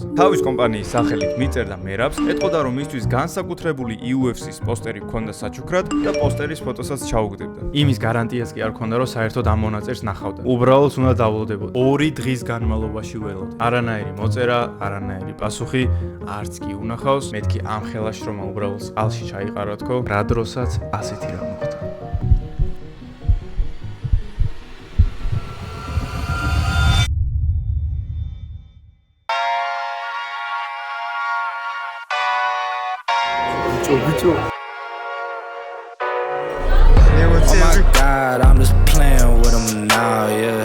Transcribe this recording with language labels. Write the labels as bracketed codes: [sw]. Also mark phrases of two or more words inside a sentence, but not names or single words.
[ka] თავის კომპანიის სახელით მიწერდა მერაბს, ეტყოდა რომ მისთვის განსაკუთრებული UFC-ს პოსტერი ჰქონდა საჩუქრად და პოსტერის ფოტოსაც ჩაუგდებდა. იმის გარანტიაც კი არ ჰქონდა, რომ საერთოდ ამ მონაწერს ნახავდა. უბრალოდ უნდა დავლოდებოდა. 2 დღის განმავლობაში ველოდა. არანაირი მოწერა, არანაირი პასუხი, არც კი უნახავს. მეთქი ამ ხელაშრომა უბრალოდ წყალში ჩაიყარა თქო, რა დროსაც ასეთი რამ მოხდა. [en] Oh my God, I'm just playing with him now, yeah.